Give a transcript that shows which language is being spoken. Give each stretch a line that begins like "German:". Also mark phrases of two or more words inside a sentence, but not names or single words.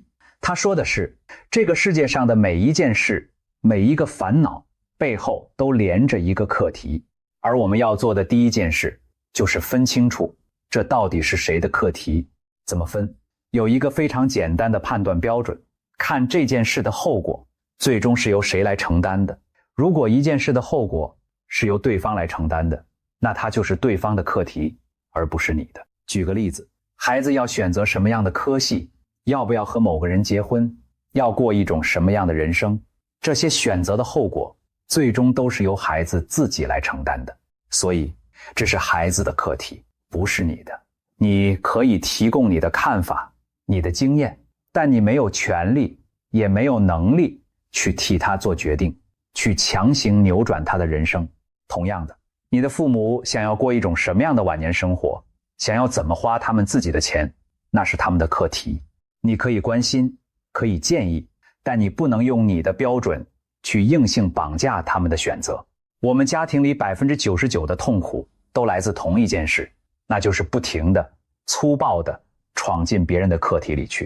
Chinese: 他說的是，這個世界上的每一件事，每一個煩惱背後都連着一個課題，而我們要做的第一件事就是分清楚這到底是誰的課題。怎麼分？有一個非常簡單的判斷標準，看這件事的後果最終是由誰來承擔的。如果一件事的後果是由對方来承擔的，那它就是對方的課題，而不是你的。舉個例子，孩子要選擇什麼樣的科系，要不要和某個人結婚，要過一種什麼樣的人生，這些選擇的後果最終都是由孩子自己來承擔的。所以這是孩子的課題，不是你的。你可以提供你的看法，你的經驗，但你沒有權利，也沒有能力去替他做決定，去強行扭轉他的人生。同樣的，你的父母想要過一種什麼樣的晚年生活，想要怎麼花他們自己的錢，那是他們的課題。你可以關心，可以建議，但你不能用你的標準去硬性綁架他們的選擇。我們家庭裡99%的痛苦都來自同一件事，那就是不停的、粗暴的闖進別人的課題裡去。